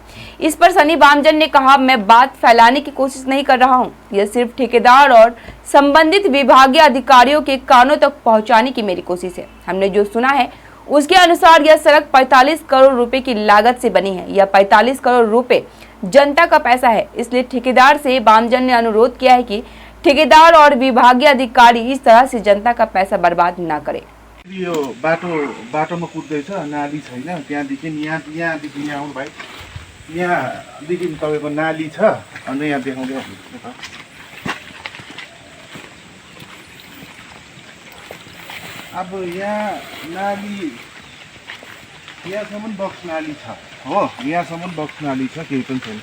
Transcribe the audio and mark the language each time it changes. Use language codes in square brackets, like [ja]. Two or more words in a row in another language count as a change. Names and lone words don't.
[hi] इस पर सनी बामजन ने कहा, मैं बात फैलाने की कोशिश नहीं कर रहा हूं, यह सिर्फ ठेकेदार और संबंधित विभागीय अधिकारियों के कानों तक पहुंचाने की मेरी कोशिश है। हमने जो सुना है उसके अनुसार यह सड़क 45 करोड़ रुपए की लागत से बनी है। यह 45 करोड़ रुपए जनता का पैसा है, इसलिए ठेकेदार से बामजन ने अनुरोध किया है कि ठेकेदार और विभागीय अधिकारी इस तरह से जनता का पैसा बर्बाद न करे। [ne] यो बाटोमा कुद्दैछ, नाली छैन, त्यहाँदेखि यहाँदेखि यहाँ आउनु भाइ, यहाँदेखि तपाईँको नाली छ। अनि यहाँ देखाउँदै अब यहाँ नाली, यहाँसम्म बक्स नाली छ हो, यहाँसम्म बक्स नाली छ, केही पनि छैन।